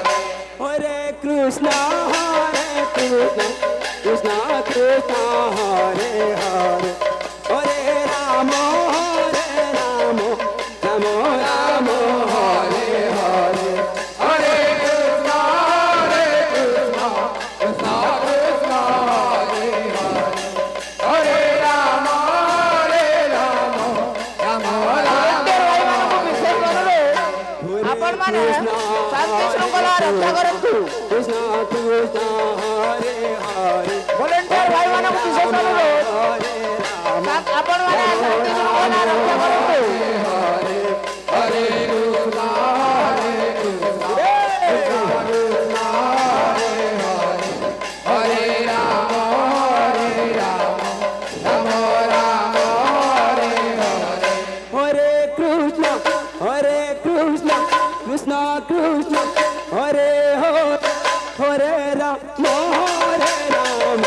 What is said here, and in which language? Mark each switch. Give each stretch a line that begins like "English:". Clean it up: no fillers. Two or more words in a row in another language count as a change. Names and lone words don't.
Sanskrit: हरे कृष्ण, हरे कृष्ण, कृष्ण कृष्ण, हरे हरे, हरे राम, राम राम, हरे हरे. हरे कृष्ण कृष्ण कृष्ण हरे हरे हरे राम राम
Odia: ଭାଇମାନଙ୍କୁ ବିଶେଷ ଅନୁରୋଧ ଆପଣମାନେ ଶାନ୍ତି ଶୃଙ୍ଖଳା ରକ୍ଷା କରନ୍ତୁ।
Sanskrit: कृष्ण कृष्ण, हरे हरे,
Odia: ଭଲେଣ୍ଟିୟର ଭାଇମାନଙ୍କୁ ବିଶେଷ ଅନୁରୋଧ ଆପଣମାନେ ଶାନ୍ତି ଶୃଙ୍ଖଳା ରକ୍ଷା କରନ୍ତୁ।
Sanskrit: हरे कृष्ण हरे राम राम राम हरे हरे हरे कृष्ण, हरे कृष्ण, कृष्ण कृष्ण, हरे हरे, हरे राम, हरे राम,